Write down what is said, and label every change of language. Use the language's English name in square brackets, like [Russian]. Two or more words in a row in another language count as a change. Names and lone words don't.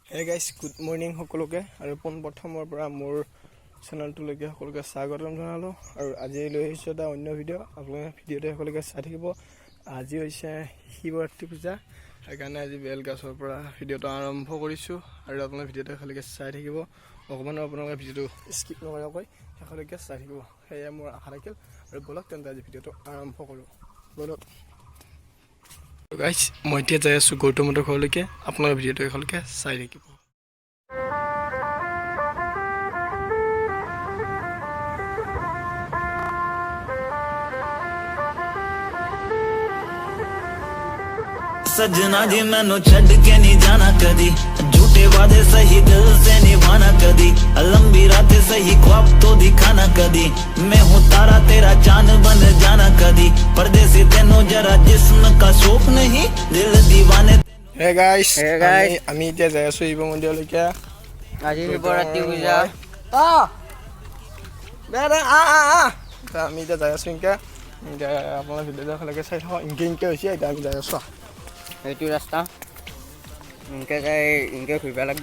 [English] Hey guys, good morning [Assamese] সকলোকে আৰু প্ৰথমৰ পৰা মোৰ চেনেলটোলৈকে সকলোকে স্বাগতম জনালোঁ আৰু আজি লৈ আহিছোঁ এটা অন্য ভিডিঅ' আপোনালোকে ভিডিঅ'টো সকলোকে চাই থাকিব। আজি হৈছে শিৱৰাত্ৰি পূজা, সেইকাৰণে আজি বেলগাছৰ পৰা ভিডিঅ'টো আৰম্ভ কৰিছোঁ আৰু আপোনালোকে ভিডিঅ'টো সকলোকে চাই থাকিব। অকণমান আপোনালোকে ভিডিঅ'টো স্কিপ নকৰাকৈ সকলোকে চাই থাকিব, সেয়াই মোৰ আশা থাকিল। আৰু বলক তেন্তে আজি ভিডিঅ'টো আৰম্ভ কৰোঁ। বলক গাইজ, মই এতিয়া যাই আছোঁ গৌতমহঁতৰ ঘৰলৈকে। আপোনালোকে ভিডিঅ'টো সকলোকে চাই থাকিব। [Hindi] सजना जी मैनू छड़ के नहीं जाना कदी, झूठे वादे सही दिल से निभाना कदी, लंबी रातें सही ख्वाब तो दिखाना कदी, मैं हूँ तारा तेरा चांद बन जाना कदी, परदेसी तेनों जरा जिस्म का शौक नहीं, दिल दीवाने। [English] Hey guys, [Assamese] আমি এতিয়া যাই আছোঁ শিৱ মন্দিৰলৈকে। আজি শিৱৰাত্ৰি পূজা। আমি এতিয়া যাই আছোঁ এতিয়া আপোনাৰ ভিডিঅ'টো ভালকৈ চাই থাকক। ইনকে হৈছে এতিয়া আমি যাই আছোঁ। এইটো ৰাস্তা ইনকে যাই ইনকে ঘূৰিব লাগিব।